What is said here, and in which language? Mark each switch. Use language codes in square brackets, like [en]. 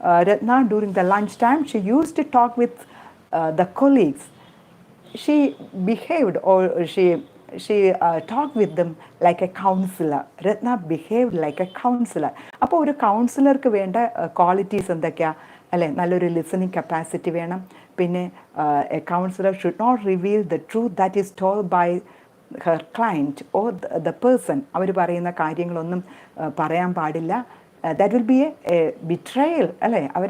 [en] Ratna during the lunch time she use to talk with the colleagues. She behaved or she talked with them like a counselor. Ratna behaved like a counselor. [ml] അപ്പോൾ ഒരു കൗൺസിലർക്ക് വേണ്ട qualities എന്തൊക്കെയാണ് അല്ലേ? നല്ലൊരു listening capacity വേണം. പിന്നെ [en] A counselor should not reveal the truth that is told by her client or the person. [ml] അവർ പറയുന്ന കാര്യങ്ങളൊന്നും പറയാൻ പാടില്ല. [en] that will be a betrayal [ml] അല്ലേ?